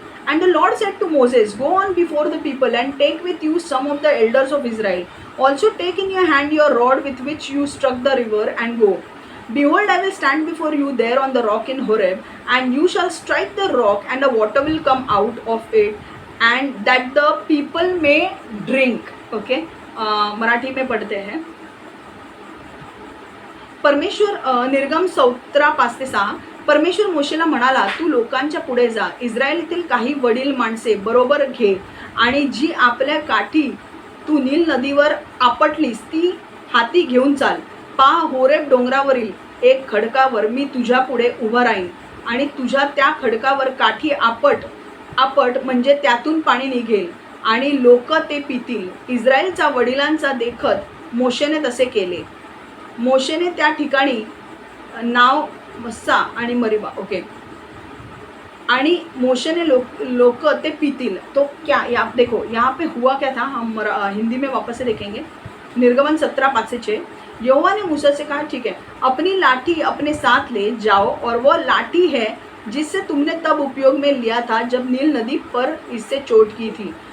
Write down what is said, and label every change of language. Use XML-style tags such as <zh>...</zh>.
<en>And the Lord said to Moses, go on before the people and take with you some of the elders of Israel. Also take in your hand your rod with which you struck the river, and go. Behold, I will stand before you there on the rock in Horeb, and you shall strike the rock, and the water will come out of it, and that the people may drink.</en> <hi>Okay, Marathi में पढ़ते हैं।</hi> <mr>परमेश्वर, निर्गम 17:5-6, परमेश्वर मोशेला म्हणाला, तू लोकांच्या पुढे जा, इस्रायलीतील काही वडील माणसे बरोबर घे, आणि जी आपल्या काठी तू नील नदीवर आपटलीस ती हाती घेऊन चाल. पहा, होरेब डोंगरावरील एक खडकावर मी तुझ्या पुढे उभा राहीन, आणि तुझ्या त्या खडकावर काठी आपट म्हणजे त्यातून पाणी निघेल, आणि लोक ते पितील. इस्रायलचा वडिलांचा देखत मोशेने तसे केले. मोशेने त्या ठिकाणी नाव मस्सा आणि मरीबा, ओके, आणि मोशे ने लोक ते पीतील.</mr> <hi>तो क्या, आप देखो यहाँ पे हुआ क्या था, हम हिंदी में वापस से देखेंगे. निर्गमन 17:5-6, यहोवा ने मूसा से कहा, ठीक है, अपनी लाठी अपने साथ ले जाओ, और वह लाठी है जिससे तुमने तब उपयोग में लिया था जब नील नदी पर इससे चोट की थी.</hi>